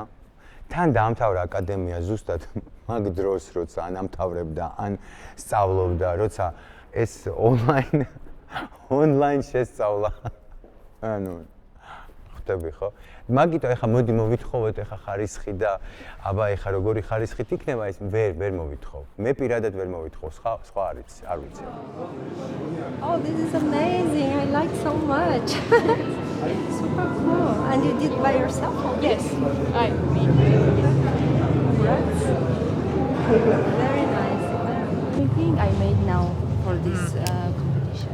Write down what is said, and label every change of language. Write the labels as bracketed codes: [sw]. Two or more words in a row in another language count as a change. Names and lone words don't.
[ka] თან დაამთავრა აკადემია ზუსტად მაგ დროს, როცა ან ამთავრებდა, ან სწავლობდა, როცა ეს ონლაინ შესწავლა. ანუ ხვდები ხო? მაგიტო ეხა მოდი მოვითხოვოთ ეხა ხარისხი და აბა ეხა როგორი ხარისხით იქნება ეს ვერ მოვითხოვ. მე პირადად ვერ მოვითხოვ, სხვა არ ვიცი. [en] Oh, this is amazing. I like so much. Super cool. And you did by yourself? Yes, I did. Congrats. Very nice. Everything I made now for this competition.